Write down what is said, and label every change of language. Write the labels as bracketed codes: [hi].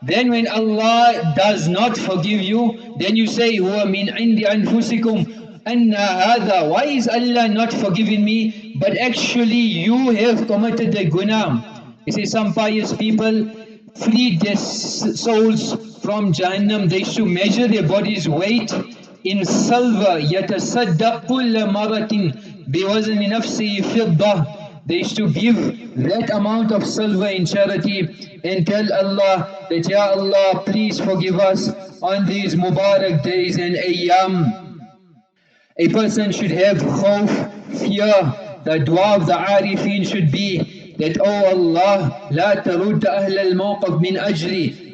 [en] Then when Allah does not forgive you, then you say, [ar] huwa min indi anfusikum. Anna hadha, [en] why is Allah not forgiving me? But actually you have committed the guna. You see, some pious people freed their souls from Jahannam. They used to measure their body's weight in silver, [ar] يتصدق كل مرة بوزن نفسه فضة. [en] They used to give that amount of silver in charity and tell Allah that, Ya Allah, please forgive us on these Mubarak days and Ayyam. A person should have khawf, fear. The dua of the Arifin should be that, oh Allah, [ar] la tarud ahl al-mawqaf min ajli.